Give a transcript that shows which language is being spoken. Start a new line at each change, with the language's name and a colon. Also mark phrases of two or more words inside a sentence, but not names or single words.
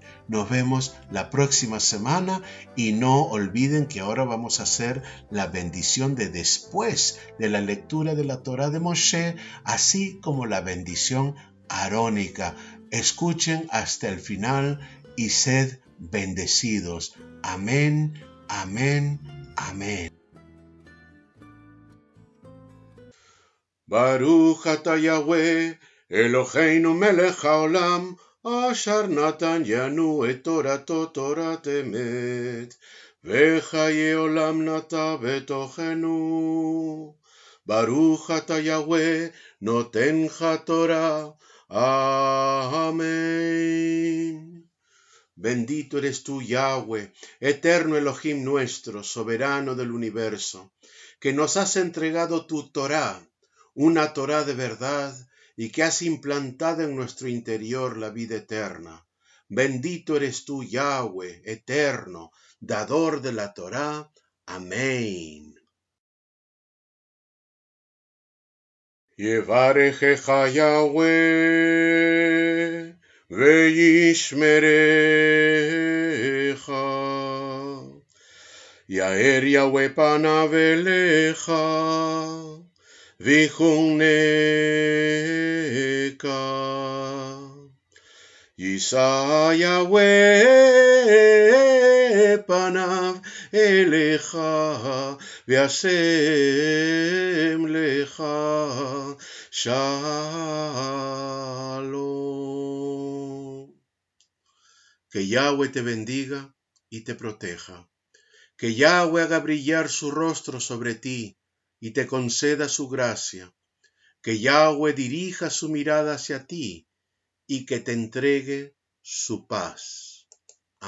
Spanish: Nos vemos la próxima semana y no olviden que ahora vamos a hacer la bendición de después de la lectura de la Torá de Moshe, así como la bendición arónica. Escuchen hasta el final y sed bendecidos. Amén, amén, amén.
Hebrew: ברוך אתה יהוה, אלוהינו מלך העולם, אשר נתן לנו את תורתו תורת אמת, וחיי עולם נטע בתוכנו. ברוך אתה יהוה, נותן תורה.
Spanish: Amén. Bendito eres tú, Yahweh, eterno Elohim nuestro, soberano del universo, que nos has entregado tu Torah, una Torá de verdad, y que has implantado en nuestro interior la vida eterna. Bendito eres tú, Yahweh, eterno, dador de la Torá. Amén.
Hebrew: יברכך יהוה, וישמרך. יאר יהוה פניו אליך, ויחנך. ישא יהוה פניו אליך, וישם לך שלום.
Spanish: Que Yahweh te bendiga y te proteja. Que Yahweh haga brillar su rostro sobre ti y te conceda su gracia. Que Yahweh dirija su mirada hacia ti y que te entregue su paz.